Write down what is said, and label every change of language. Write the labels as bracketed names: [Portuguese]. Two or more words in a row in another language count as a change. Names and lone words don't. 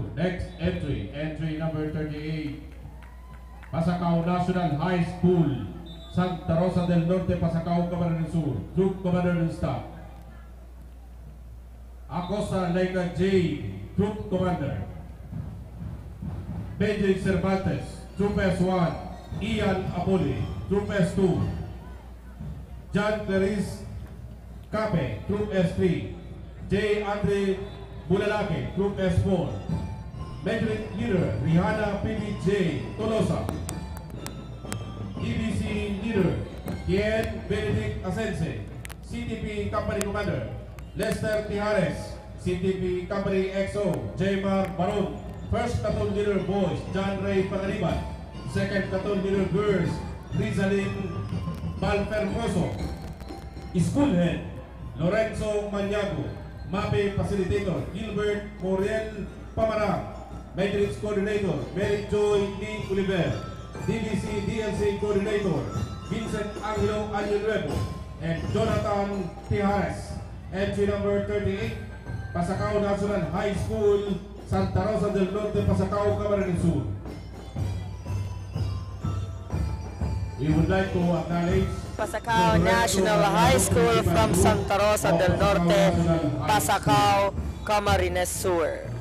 [English] Next entry, entry number 38, Pasacao National High School, Santa Rosa del Norte, Pasacao, Camarines Sur. Troop Commander and Staff, Acosta Leica J, Troop Commander. Benjamin Cervantes, Troop S1, Ian Apoli, Troop S2, John Clarice Cape, Troop S3, J. Andre Bulalake, Troop S4, Major Leader Rihanna PBJ Tolosa, EBC Leader Kien Benedict Asense, CTP Company Commander Lester Tijares, CTP Company XO Jaymar Baron, First Platoon Leader Boys John Ray Pangaliban, Second Platoon Leader Girls Rizalyn Valfermoso, School Head Lorenzo Maniago, MAPE Facilitator Gilbert Moriel Pamarang, Matrix Coordinator Mary Joy D. Oliver, DBC DLC Coordinator Vincent Angelo Año and Jonathan Tijares. Entry number 38, Pasacao National High School, Santa Rosa del Norte, Pasacao, Camarines Sur. We would like to acknowledge Pasacao National High School from Santa Rosa del Norte, Pasacao, Camarines Sur.